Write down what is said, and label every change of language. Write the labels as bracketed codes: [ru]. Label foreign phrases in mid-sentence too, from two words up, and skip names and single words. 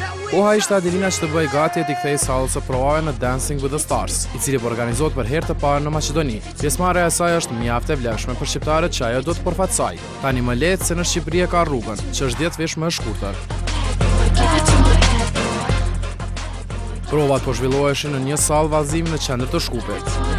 [sq] Koha ishte Adelina që të bëj gati e t'i kthej sallës së provave në Dancing with the Stars, i cili po organizohet për herë të parë në Maqedoni. Pjesëmarrja e saj është mjaft e vlefshme për shqiptarët që ajo do të përfaqësoj. Tani më lehtë se në Shqipëri ka rrugën, që është 10 vesh më e shkurtër. Provat po zhvilloheshin në një sallë vallëzimi në qendër të Shkupit.